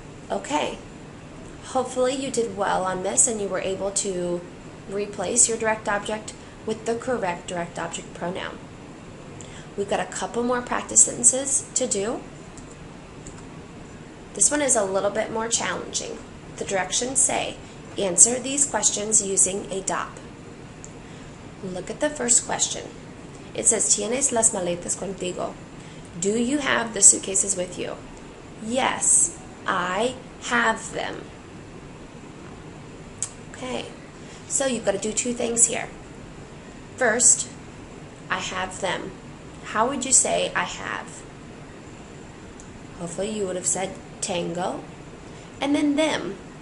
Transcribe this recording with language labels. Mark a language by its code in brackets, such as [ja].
[en] Okay. Hopefully you did well on this and you were able to replace your direct object with the correct direct object pronoun. We've got a couple more practice sentences to do. This one is a little bit more challenging. The directions say, answer these questions using a DOP. Look at the first question. It says, [es] ¿Tienes las maletas contigo? [en] Do you have the suitcases with you? Yes, I have them. Okay, so you've got to do 2 things here. First, I have them. How would you say I have? Hopefully you would have said tengo. And then them.